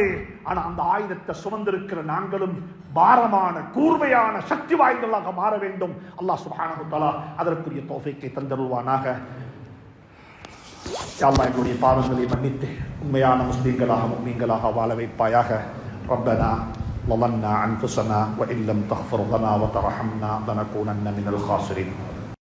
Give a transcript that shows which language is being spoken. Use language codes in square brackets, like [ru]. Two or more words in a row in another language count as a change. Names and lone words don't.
[ta] ஆனா அந்த ஆயுதத்தை சுமந்திருக்கிற நாங்களும் பாரமான கூர்மையான சக்தி வாய்ந்தவர்களாக மாற வேண்டும். [ar] الله سبحانه تعالى [ta] அதற்குரிய தௌஃபீக்கை தந்தருள்வானாக. [ar] يا الله, [ta] எங்களுடைய பாவங்களை மன்னித்து உண்மையான முஸ்லிம்களாக முஃமின்களாக வாழ வைப்பாயாக. [ar] ரப்பனா ظلمنا أنفسنا وإن لم تغفر لنا وترحمنا لنكونن من الخاسرين.